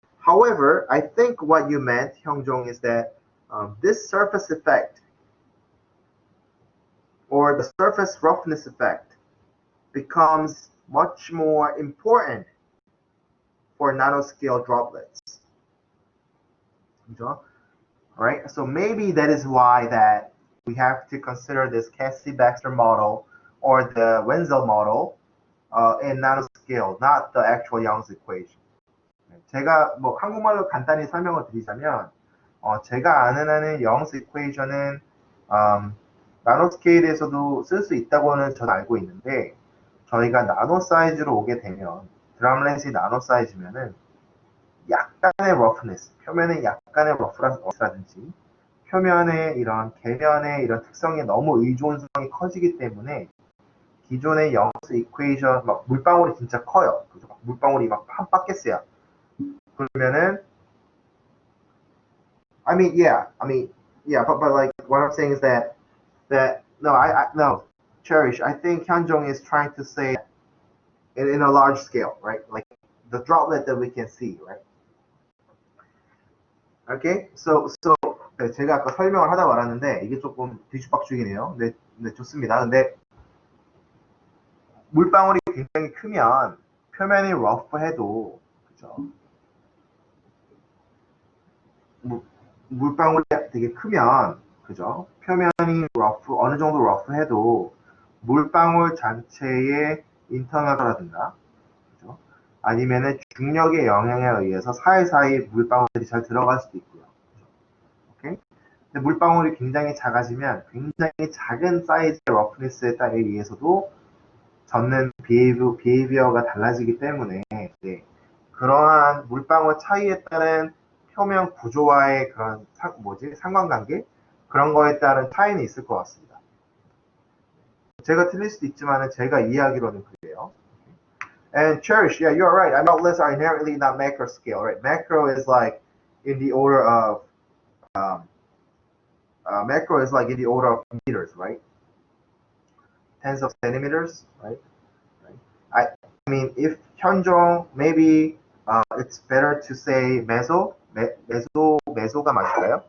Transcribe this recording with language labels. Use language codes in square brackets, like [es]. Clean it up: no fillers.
[en] However, I think what you meant, Hyungjong, is that this surface effect or the surface roughness effect becomes much more important for nanoscale droplets. All right, so maybe that is why that we have to consider this Cassie-Baxter model or the Wenzel model in nanoscale, not the actual Young's equation. [ko] 제가 뭐 한국말로 간단히 설명을 드리자면 제가 아는 한의 Young's equation은 나노스케일에서도 쓸 수 있다고는 저는 알고 있는데 저희가 나노 사이즈로 오게 되면 드럼렛이 나노 사이즈면은 약간의 러프네스, 표면에 약간의 러프라든지 표면의 이런 계면의 이런 특성에 너무 의존성이 커지기 때문에 기존의 영스 이퀘이션 막 물방울이 진짜 커요. 물방울이 막 한 바켓이야. 그러면은 [en] I mean yeah, but like what I'm saying is that no, Cherish, I think Hyunjong is trying to say in a large scale, right? Like the droplet that we can see, right? [ko] Okay, 네, 제가 아까 설명을 하다 말았는데 이게 조금 뒤죽박죽이네요. 네, 좋습니다. 근데 물방울이 굉장히 크면 표면이 러프해도 그죠? 물방울이 되게 크면 그죠? 표면이 어느 정도 러프해도 물방울 전체의 인터널이라든가 그죠? 아니면은 중력의 영향에 의해서 사이사이 물방울들이 잘 들어갈 수도 있고요. 오케이? 근데 물방울이 굉장히 작아지면 굉장히 작은 사이즈의 러프니스에 따라 의해서도 젖는 비헤이비어가 달라지기 때문에 네, 그러한 물방울 차이에 따른 표면 구조와의 그런 상관관계 그런 거에 따른 차이는 있을 것 같습니다. 제가 틀릴 수도 있지만 제가 이해하기로는 그래요. [en] And Cherish, yeah, you're right. Outlets are inherently not macro scale, right? Macro is like in the order of um, macro is like in the order of meters, right? Tens of centimeters, right? I mean, if 현종, maybe it's better to say [ko] meso가 맞을까요?